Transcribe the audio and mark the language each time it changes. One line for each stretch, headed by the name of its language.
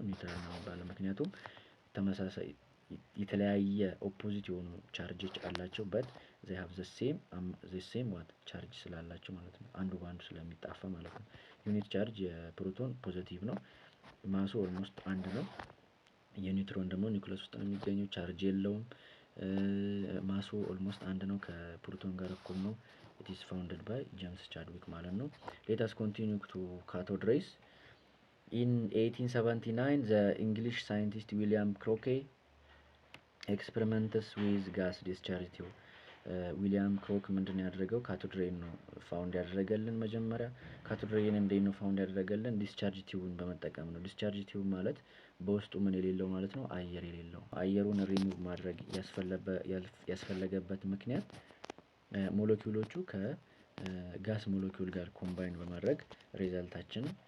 Amharic: ኒውትራል ነው የሚባለው። ምክንያቱም ተመሳሳይ የተለያየ ኦፖዚት የሆኑ ቻርጆች አላቸው በት
English: they have the same what
Amharic: ቻርጅ ስላላቸው ማለት ነው። አንዱ በአንዱ ስለሚጣፋ ማለት ነው። ዩኒት ቻርጅ የፕሮቶን ፖዚቲቭ ነው። ማሱ ኦልሞስት 1 ነው። የኒውትሮን ደግሞ ኒውክለስ ውስጥ ነው የሚገኘው። ቻርጅ የለውም። ማሱ ኦልሞስት 1 ነው። ከፕሮቶን ጋር እኩል ነው።
English: it is founded by
Amharic: ጄምስ ቻድዊክ ማለት ነው።
English: let us continue to cathode rays. in 1879 the English scientist William Crookes experiments with gas discharge tube.
Amharic: ዊሊያም ክሮክ ምንድነው ያደረገው? ካቶድ ሬይን ነው ፋውንድ ያደረገልን። መጀመሪያ ካቶድ ሬይን እንዴት ነው ፋውንድ ያደረገልን? ዲስቻርጅ ቲዩብን በመጠቀም ነው። ዲስቻርጅ ቲዩብ ማለት በውስጡ ምን የሌለው ማለት ነው? አየር የሌለው። አየሩን ሪሙቭ ማድረግ ያስፈለገበት ምክንያት ሞለኪውሎቹ ከጋስ ሞለኪውል ጋር ኮምባይን በማድረግ ሪዛልታችን